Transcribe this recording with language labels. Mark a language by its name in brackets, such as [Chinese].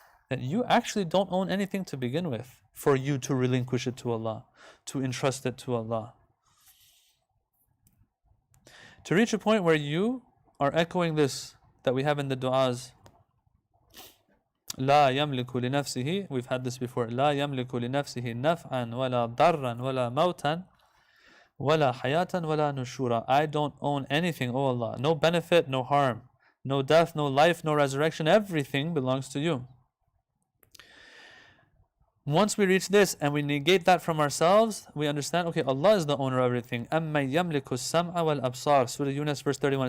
[English] That you actually don't own anything to begin with for you to relinquish it to Allah, to entrust it to Allah. To reach a point where you are echoing this that we have in the du'as. [Arabic] لا يملك لنفسه, [English] we've had this before. [Arabic] لا يملك لنفسه نفعا ولا ضرا ولا موتا ولا حياة ولا نشورا. [English] I don't own anything, oh Allah. No benefit, no harm. No death, no life, no resurrection. Everything belongs to you. Once we reach this and we negate that from ourselves, we understand, okay, Allah is the owner of everything. [Arabic] أَمَّن يَمْلِكُ السَّمْعَ وَالْأَبْصَارِ. Surah Yunus, verse 31.